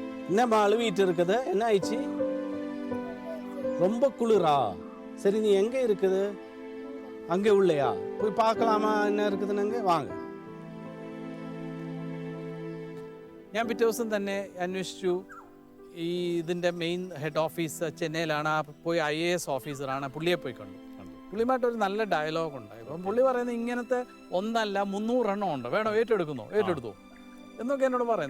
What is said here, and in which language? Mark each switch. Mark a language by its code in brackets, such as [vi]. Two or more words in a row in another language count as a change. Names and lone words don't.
[ta] என்னம்மா அழுவிட்டு இருக்குது? என்ன ஆயிடுச்சு? ரொம்ப குளிரா? சரி, நீ எங்க இருக்குது? அங்கே உள்ளயா? போய் பார்க்கலாமா என்ன இருக்குதுன்னு? அங்கே [ml] വാങ്ങ. ഞാൻ പിറ്റേ ദിവസം തന്നെ അന്വേഷിച്ചു. ഇതിൻ്റെ മെയിൻ ഹെഡ് ഓഫീസ് ചെന്നൈയിലാണ്. പോയി IAS ഓഫീസറാണ്. പുള്ളിയെ പോയി കണ്ടു. പുള്ളിയുമായിട്ടൊരു നല്ല ഡയലോഗ് ഉണ്ടായി. അപ്പം പുള്ളി പറയുന്നത് ഇങ്ങനത്തെ ഒന്നല്ല 300 എണ്ണം ഉണ്ട്, വേണോ ഏറ്റെടുത്തോ എന്നൊക്കെ എന്നോട് പറയുന്നത്.